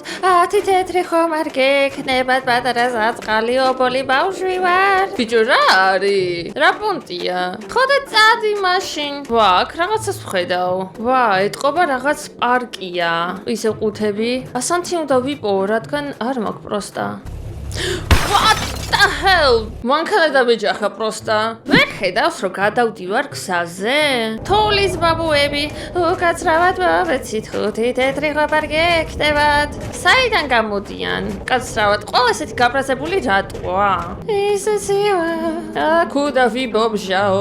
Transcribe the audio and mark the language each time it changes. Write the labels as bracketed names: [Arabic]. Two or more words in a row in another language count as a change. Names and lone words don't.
[Georgian] 10 თეთრი ხომ არ გექნებათ პატარა საწყალი ობოლი ბავშვი ვარ. ბიჭო რა არის? რა პონტია? ხოდა წადი მაშინ. ვა, აქ რაღაცას ვხედავ. ვა, ეტყობა რაღაც პარკია. ისე ყუთები. ასანთი უნდა ვიპოვო, რადგან არ მაქვს პროსტა. [English] What the hell? [Georgian] მანქანა დამეჯახა პროსტა. ვერ ხედავს რომ გადავდივარ გზაზე? თოვლის ბაბუები, უკაცრავად მოვეცით 5 თეთრი ხომ არ გექნებათ. საიდან გამოდიან? კაცრავად, ყველა ესეთი გაბრაზებული რატოა? ისე ცივა. კუდა ვიბომჟაო.